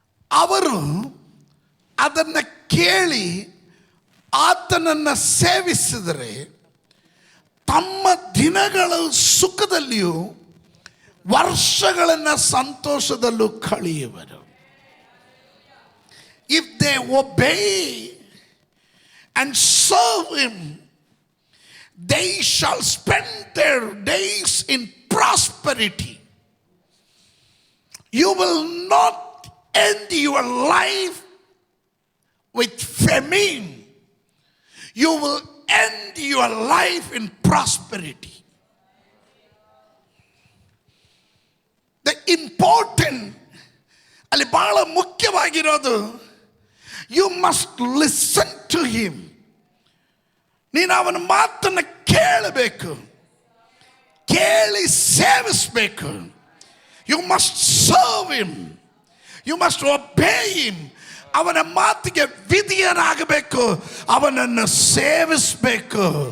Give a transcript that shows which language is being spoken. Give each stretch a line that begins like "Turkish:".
Kannada: ಅವರು ಅದನ್ನು ಕೇಳಿ ಆತನನ್ನು ಸೇವಿಸಿದರೆ ತಮ್ಮ ದಿನಗಳ ಸುಖದಲ್ಲಿಯೂ ವರ್ಷಗಳನ್ನು ಸಂತೋಷದಲ್ಲೂ ಕಳೆಯುವರು.
English: If they obey and serve him, they shall spend their days in prosperity. You will not end your life with famine. You will end your life in prosperity. The important,
Kannada: ಅಲ್ಲಿ ಬಹಳ ಮುಖ್ಯವಾಗಿರೋದು,
English: you must listen to him.
Kannada: ನೀನು ಅವನ ಮಾತನ್ನು ಕೇಳಬೇಕು, ಕೇಳಿ ಸೇವಿಸಬೇಕು.
English: You must serve him. You must obey him.
Kannada: ಅವನ ಮಾತಿಗೆ ವಿಧಿಯನಾಗಬೇಕು, ಅವನನ್ನು ಸೇವಿಸಬೇಕು.